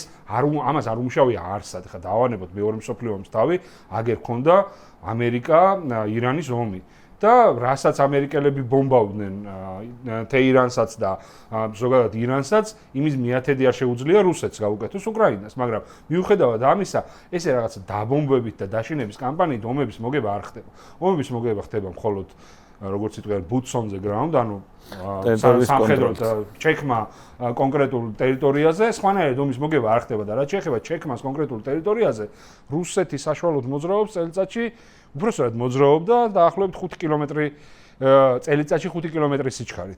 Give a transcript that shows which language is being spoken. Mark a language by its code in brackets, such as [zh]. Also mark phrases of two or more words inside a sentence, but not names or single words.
[ka] ამას არ უმუშავია არსად ხა დავანებოთ მეორე მსოფლიო ომის თავი აგერ ქონდა ამერიკა ირანის ომი და რასაც ამერიკელები ბომბავდნენ თეირანსაც და ზოგადად ირანსაც იმის მიათედი არ შეუძლია რუსეთს გაუკეთოს უკრაინას მაგრამ მიუხედავად ამისა ესე რაღაცა დაბომბებით და დაშინების კამპანიით ომების მოგება არ ხდება ომების მოგება ხდება მხოლოდ როგორც იტყვიან [en] boots on the ground [ka] ანუ სამხედრო ჩექმა კონკრეტულ ტერიტორიაზე სხვანაირად ომის მოგება არ ხდება და რაც შეეხება ჩექმას კონკრეტულ ტერიტორიაზე რუსეთი საშუალოდ მოძრაობს წელიწადში უბრალოდ მოძრაობდა დაახლოებით 5 კილომეტრი წელიწადში 5 კილომეტრის სიჩქარით.